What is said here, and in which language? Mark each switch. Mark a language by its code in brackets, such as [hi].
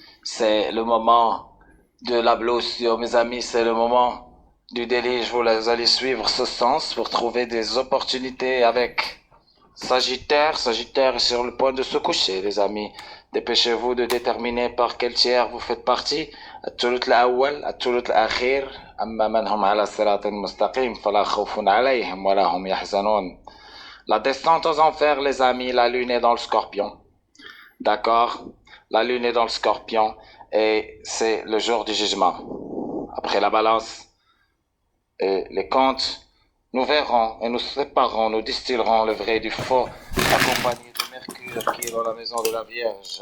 [fr] C'est le moment de l'ablution, mes amis, c'est le moment du déluge. Vous allez suivre ce sens pour trouver des opportunités avec Sagittaire. Sagittaire est sur le point de se coucher, les amis. Dépêchez-vous de déterminer par quel tiers vous faites partie. [ar] الثلث الأول الثلث الأخير أما من هم على الصراط المستقيم فلا خوف عليهم ولا هم يحزنون. [fr] La descente aux enfers, les amis, la lune est dans le scorpion. D'accord? La lune est dans le scorpion et c'est le jour du jugement. Après la balance et les comptes, nous verrons et nous séparerons, nous distillerons le vrai du faux, accompagné de Mercure qui est dans la maison de la Vierge.